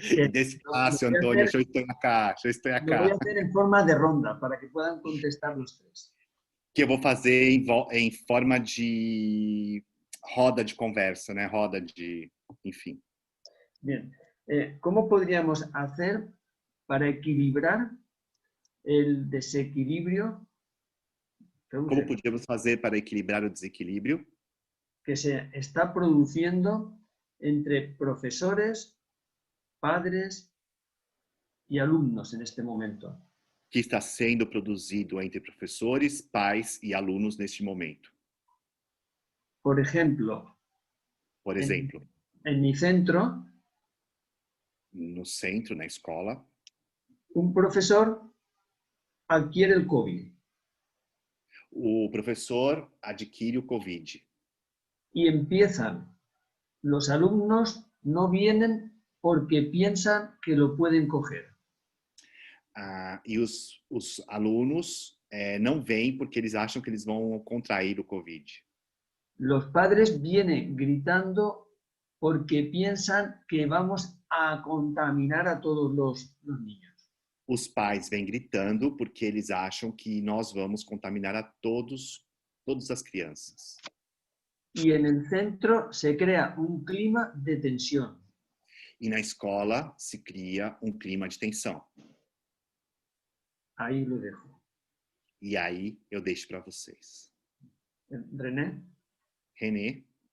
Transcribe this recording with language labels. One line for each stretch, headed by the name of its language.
Spanish: Despacio, Antônio, yo estoy acá. Lo voy a hacer en forma de ronda, para que puedan contestar los tres.
Portuguese: Que eu vou fazer em forma de roda de conversa, né? Roda de... Enfim.
Spanish: Bien. ¿Cómo podríamos hacer para equilibrar el desequilibrio?
Portuguese: Como podíamos fazer para equilibrar o desequilíbrio
Spanish: que se está produciendo entre profesores, padres y alumnos en este momento?
Portuguese: Que está sendo produzido entre professores, pais e alunos neste momento?
Spanish: Por ejemplo, en mi centro,
Portuguese: no centro, na escola,
Spanish: un profesor adquiere el COVID.
Portuguese: O professor adquire o COVID.
Spanish: Y empiezan, los alumnos no vienen porque piensan que lo pueden coger.
Portuguese: E os alunos não vêm porque eles acham que eles vão contrair o COVID.
Spanish: Los padres vienen gritando porque piensan que vamos a contaminar a todos los niños.
Portuguese: Os pais vêm gritando porque eles acham que nós vamos contaminar a todas as crianças.
Spanish: Y en el centro se crea un clima de tensión.
Portuguese: E na escola se cria um clima de tensão.
Spanish: Ahí lo dejo.
Portuguese: E aí eu deixo para vocês. René? René?